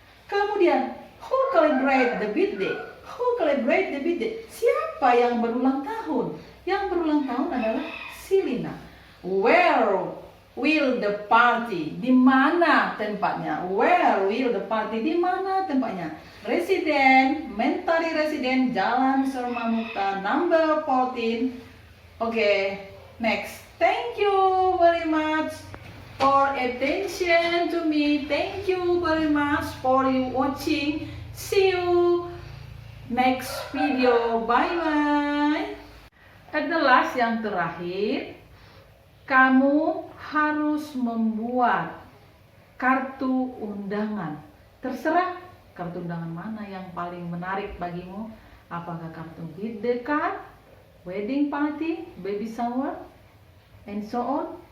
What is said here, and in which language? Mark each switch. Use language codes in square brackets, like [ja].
[id] Kemudian, [en] who celebrate the birthday? Who celebrate the birthday? [id] Siapa yang berulang tahun? Yang berulang tahun adalah si Lina. [en] Where will the party? [id] Di mana tempatnya? [en] Where will the party? [id] Di mana tempatnya? [en] Residen, Mentari Residen, Jalan Serma Mukhtar, number 14. Okay, next. Thank you very much for attention to me. Thank you very much for you watching. See you next video. Bye bye. At the last, [id] yang terakhir, kamu harus membuat kartu undangan. Terserah kartu undangan mana yang paling menarik bagimu. Apakah kartu [en] birthday card, wedding party, baby shower, and so on.